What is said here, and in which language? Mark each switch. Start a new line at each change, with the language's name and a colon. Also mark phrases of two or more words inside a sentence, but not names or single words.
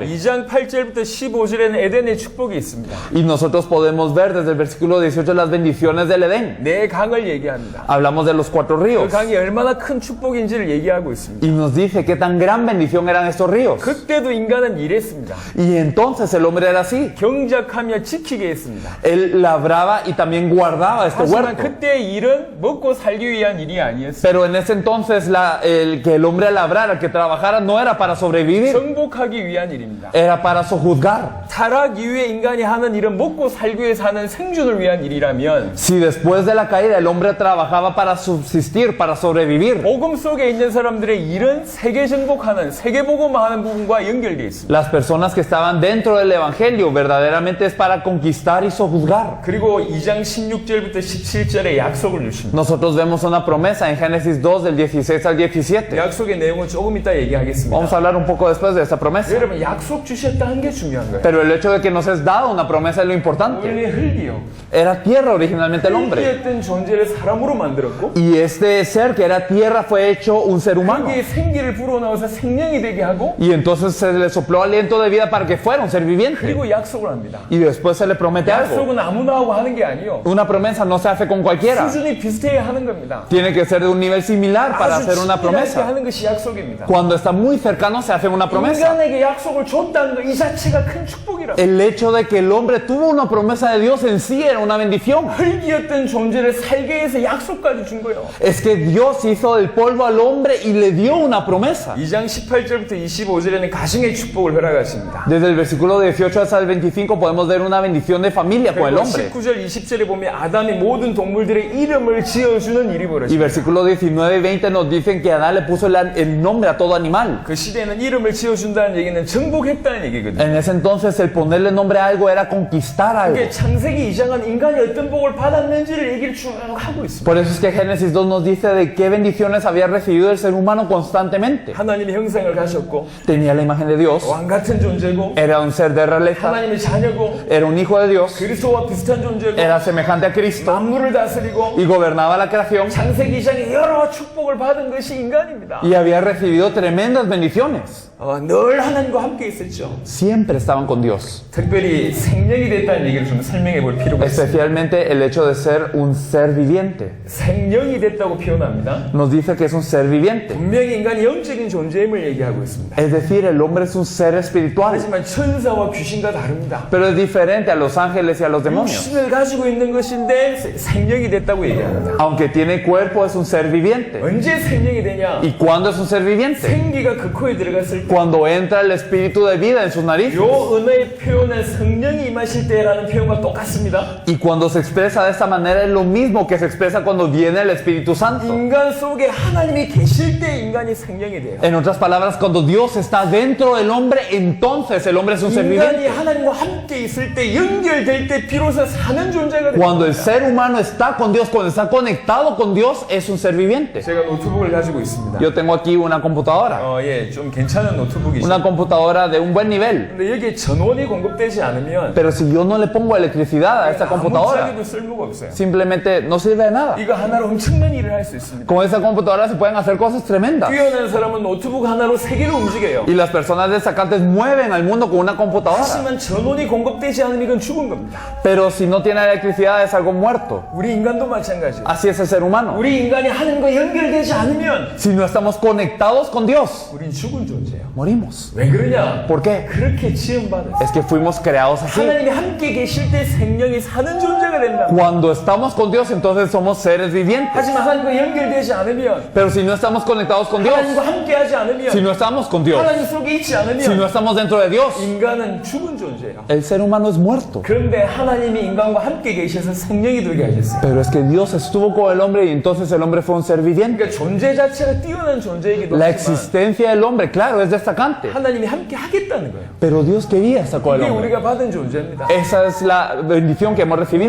Korean: 2장 8절부터 15절에는 에덴의 축복이 있습니다.
Spanish: Y nosotros podemos ver desde el versículo 18 las bendiciones del Edén.
Korean: 네 강을 얘기합니다.
Spanish: Hablamos de los 4
Korean: 그
Spanish: ríos.
Korean: 강이 얼마나 큰 축복인지를 얘기하고 있습니다.
Spanish: Y nos dice qué tan gran bendición eran estos ríos.
Korean: 그때도 인간은 이랬습니다.
Spanish: Y entonces el hombre era así.
Korean: 경작하며 지키게 했습니다.
Spanish: Él labraba y también guardaba este
Korean: 하지만
Spanish: huerto.
Korean: 그때의 일은 먹고 살기 위한 일이 아니었어요.
Spanish: Pero en ese entonces el que el hombre labrara, el que trabajara, no era para sobrevivir,
Korean: 정복하기 위한 일입니다.
Spanish: era para sojuzgar.
Korean: 타락 이후에 인간이 하는 일은 먹고 살기 위해 사는 생존을 위한 일이라면
Spanish: Si después de la caída el hombre trabajaba para subsistir, para sobrevivir,
Korean: 복음 속에 있는 사람들의 일은 세계 정복하는 세계 복음화하는 부분과 연결되어 있습니다.
Spanish: las personas que estaban dentro del evangelio verdaderamente es para conquistar y sojuzgar.
Korean: 그리고 2장 16절부터 17절에 약속을 주십니다.
Spanish: Nosotros vemos una promesa en Génesis 2 del 16 al 17.
Korean: 약속의 내용은 조금 이따 얘기하겠습니다.
Spanish: Vamos a hablar un poco después de esta promesa.
Korean: 여러분 약속 주셨다는 게 중요한 거예요.
Spanish: Pero el hecho de que nos es dado una promesa es lo importante.
Korean: 원래 흙이요.
Spanish: Era tierra originalmente el hombre.
Korean: 흙이었던 존재를 사람으로 만들었고
Spanish: Y este ser que era tierra fue hecho un ser humano.
Korean: 흙이 생기를 불어넣어서 생명이 되게 하고
Spanish: Y entonces se le sopló aliento de vida para que fuera un ser viviente.
Korean: 그리고 약속을 합니다.
Spanish: Y después se le promete algo.
Korean: 약속은 아무나 하고 하는 게 아니요.
Spanish: Una promesa no se hace con cualquiera.
Korean: 수준이 비슷해야 하는 겁니다.
Spanish: Tiene que ser de un nivel similar para
Korean: 아주
Spanish: hacer una
Korean: 친밀하게
Spanish: promesa.
Korean: 하는 것이 약속입니다.
Spanish: Cuando está muy cercano se hace una promesa.
Korean: 인간에게 약속을 줬다는 것 이 자체가 큰 축복이라.
Spanish: El hecho de que el hombre tuvo una promesa de Dios en sí era una bendición.
Korean: 흙이었던 존재를 살게 해서 약속까지 준 거예요.
Spanish: Es que Dios hizo hizo del polvo al hombre y le dio una promesa.
Korean: 2장 18절부터 25절에는 가정의 축복을 허락하십니다.
Spanish: Desde el versículo 18 hasta el 25 podemos ver una bendición de familia con el
Korean: 그리고
Spanish: hombre.
Korean: 19절 20절에 보면 아담이 모든 동물들의 이름을 지어주는 일이
Spanish: Y
Korean: 벌어집니다.
Spanish: versículos 19 y 20 nos dicen que Adán le puso el nombre a todo animal.
Korean: 그 시대에는 이름을 지어준다는 얘기는 정복했다는 얘기거든요.
Spanish: En ese entonces el ponerle nombre a algo era conquistar algo.
Korean: 이게 창세기 2장은 인간이 어떤 복을 받았는지를 얘기를 쭉 하고 있습니다.
Spanish: Por eso es que Génesis 2 nos dice de qué bendiciones había recibido el ser humano constantemente.
Korean: 하나님의 형상을 가졌고
Spanish: Tenía la imagen de Dios,
Korean: 왕 같은 존재고
Spanish: era un ser de realeza,
Korean: 하나님의 자녀고
Spanish: era un hijo de Dios,
Korean: 그리스도와 비슷한 존재고
Spanish: era semejante a Cristo
Korean: 만물을 다스리고
Spanish: y gobernaba la creación
Korean: 창세기 2장에 여러 축복을 받은 것이 인간입니다.
Spanish: y había recibido tremendas bendiciones.
Korean: 늘 하나님과 함께 있었죠.
Spanish: Siempre estaban con Dios.
Korean: 특별히 생명이 됐다는 얘기를 좀 설명해 볼 필요가 있습니다.
Spanish: Especialmente el hecho de ser un ser viviente.
Korean: 생명이 됐다고 표현합니다.
Spanish: Nos dice que es un ser viviente.
Korean: 분명히 인간이 영적인 존재임을 얘기하고 있습니다.
Spanish: Es decir, el hombre es un ser espiritual.
Korean: 하지만 천사와 귀신과 다릅니다.
Spanish: Pero es diferente a los ángeles y a los demonios.
Korean: 육신을 가지고 있는 것인데 생명이 됐다고 얘기합니다.
Spanish: Aunque tiene cuerpo, es un ser viviente.
Korean: 언제 생명이 되냐?
Spanish: ¿Y cuándo es un ser viviente?
Korean: 생기가 그 코에 들어갔을 때
Spanish: Cuando entra el espíritu de vida en sus narices.
Korean: 요 은혜의 표현은 성령이 임하실 때라는 표현과 똑같습니다.
Spanish: Y cuando se expresa de esta manera es lo mismo que se expresa cuando viene el Espíritu Santo.
Korean: 인간 속에 하나님이 계실 때 인간이 생명이 돼요.
Spanish: En otras palabras, cuando Dios está dentro del hombre, entonces el hombre es un ser
Korean: 인간이
Spanish: viviente.
Korean: 하나님과 함께 있을 때 연결될 때 비로소 사는 존재가 됩니다.
Spanish: Cuando el ser humano está con Dios, cuando está conectado con Dios, es un ser viviente.
Korean: 제가 노트북을 가지고 있습니다.
Spanish: Yo tengo aquí una computadora.
Korean: 좀 괜찮은 노트북이죠.
Spanish: Una computadora de un buen nivel.
Korean: 근데 여기에 전원이 공급되지 않으면
Spanish: Pero si yo no le pongo electricidad a esta computadora,
Korean: 아무 쓸모가 없어요.
Spanish: simplemente no sirve de nada.
Korean: 이거 하나로 엄청난 일을 할 수 있습니다.
Spanish: Con esa computadora se pueden hacer cosas tremendas.
Korean: 뛰어난 사람은 노트북 하나로 세계를 움직여요.
Spanish: Y las personas destacantes mueven al mundo con una computadora.
Korean: 하지만 전원이 공급되지 않으면 이건 죽은 겁니다.
Spanish: Pero si no tiene electricidad es algo muerto.
Korean: 우리 인간도 마찬가지예요.
Spanish: Así es el ser humano.
Korean: 우리 인간이 하나님과 연결되지 않으면
Spanish: Si no estamos conectados con Dios,
Korean: 우린 죽은 존재예요.
Spanish: morimos.
Korean: 왜 그러냐?
Spanish: ¿Por qué?
Korean: 그렇게 지음받았어요.
Spanish: Es que fuimos creados así.
Korean: 하나님이 함께 계실 때 생명이 사는 존재가 된다.
Spanish: Cuando estamos con Dios, entonces somos seres vivientes.
Korean: 하지만 하나님과 연결되지 않으면,
Spanish: Pero si no estamos conectados con Dios,
Korean: 하나님과 함께하지 않으면,
Spanish: si no estamos con Dios,
Korean: 하나님 속에 있지
Spanish: si no
Korean: 않으면
Spanish: estamos dentro de Dios,
Korean: 인간은 죽은 존재예요.
Spanish: el ser humano es muerto.
Korean: 그런데 하나님이 인간과 함께 계셔서 생명이 되게 하셨어요.
Spanish: Pero es que Dios estuvo con el hombre y entonces el hombre fue un ser viviente.
Korean: 그러니까 존재 자체가 뛰어난 존재이기도
Spanish: La
Korean: 하지만
Spanish: existencia del hombre, claro, es destacante.
Korean: 하나님이 함께 하겠다는 거예요.
Spanish: Pero Dios quería estar con el
Korean: 이게
Spanish: hombre.
Korean: 우리가 받은 존재입니다.
Spanish: Esa es la bendición que hemos recibido.